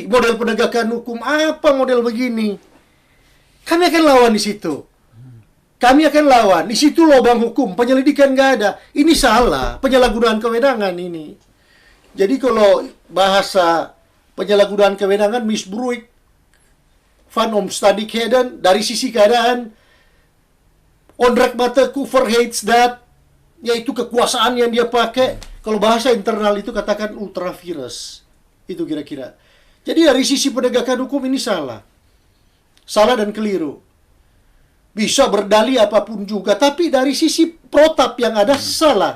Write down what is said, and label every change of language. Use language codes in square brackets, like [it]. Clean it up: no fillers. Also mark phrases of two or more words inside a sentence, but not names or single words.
[id] Model penegakan hukum apa model begini? Kami akan lawan di situ. Kami akan lawan. Di situ lubang hukum. Penyelidikan nggak ada. Ini salah. Penyalahgunaan kewenangan ini. Jadi kalau bahasa penyalahgunaan kewenangan [nl] misbruik van omstandigheden [id] dari sisi keadaan Ondrack Cover hates that, yaitu kekuasaan yang dia pakai. Kalau bahasa internal itu katakan ultravirus. Itu kira-kira. Jadi dari sisi penegakan hukum ini salah. Salah dan keliru. Bisa berdalih apapun juga, tapi dari sisi protap yang ada salah.